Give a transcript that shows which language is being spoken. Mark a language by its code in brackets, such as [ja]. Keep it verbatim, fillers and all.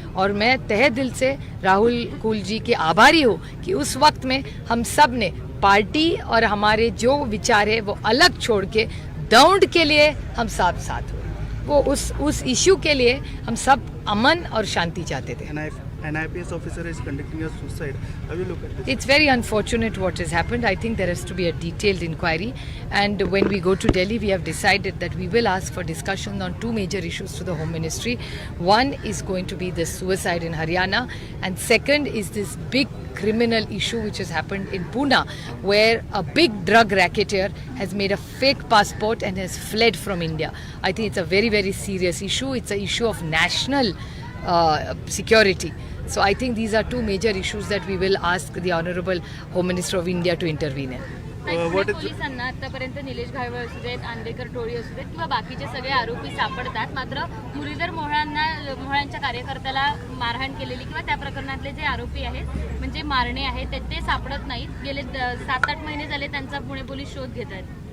[hi] और मैं तहे दिल से राहुल कुल जी के आभारी हूँ कि उस वक्त में हम सब ने पार्टी और हमारे जो विचार है वो अलग छोड़ के दौंड के लिए हम साथ साथ हुए। वो उस उस इश्यू के लिए हम सब अमन और शांति चाहते थे। [en] An I P S officer is conducting a suicide. Have you looked at this? It's very unfortunate what has happened. I think there has to be a detailed inquiry. And when we go to Delhi, we have decided that we will ask for discussion on two major issues to the Home Ministry. One is going to be the suicide in Haryana. And second is this big criminal issue which has happened in Pune, where a big drug racketeer has made a fake passport and has fled from India. I think it's a very, very serious issue. It's an issue of national uh, security. So I think these are two major issues that we will ask the Honorable Home Minister of India to intervene in. [mr] नाही, Uh, Pune [en] what is- [mr] पोलिसांना आतापर्यंत निलेश घायवळ असू देत, आंबेडकर टोळी असू देत किंवा बाकीचे सगळे आरोपी सापडतात, मात्र मुरलीधर मोहोळांना मोहोळांच्या कार्यकर्त्याला मारहाण केलेली किंवा त्या प्रकरणातले जे आरोपी आहेत म्हणजे मारणे आहेत ते ते सापडत नाहीत. गेले सात आठ महिने झाले त्यांचा पुणे पोलीस शोध घेत आहेत.